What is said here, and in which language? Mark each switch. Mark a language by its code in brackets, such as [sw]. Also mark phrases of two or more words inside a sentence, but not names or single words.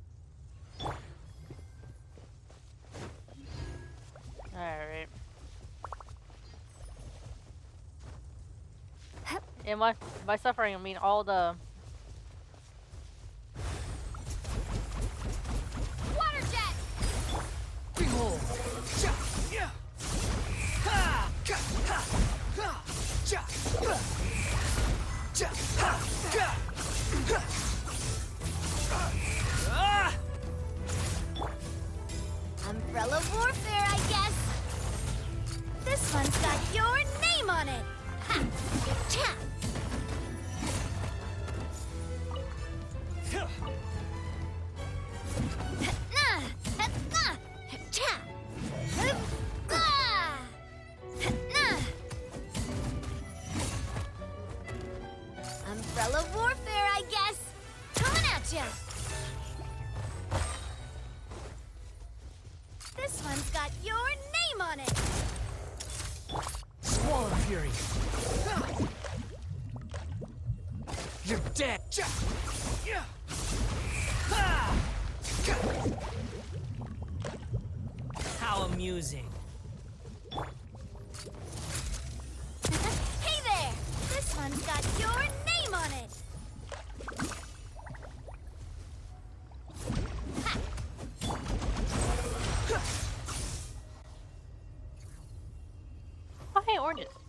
[en] Alright. And by suffering, I mean all the... Water jet! Behold! Cha! Yeah! Ha! Ka! Ha! Ha! Cha! Ha! Cha! Ha! Ka! Ha! Ah! Umbrella warfare, I guess. This one's got your name on it. Ha! Cha! Na! Ha! Na! Cha! Hup! Ah! Na! Umbrella warfare, I guess. Coming at ya. This one's got your name on it. Squall and Fury! You're dead! Cha! Yeah! Ha! Ka! How amusing! Hey there! This one's got your name on it. Oh, hey, oranges.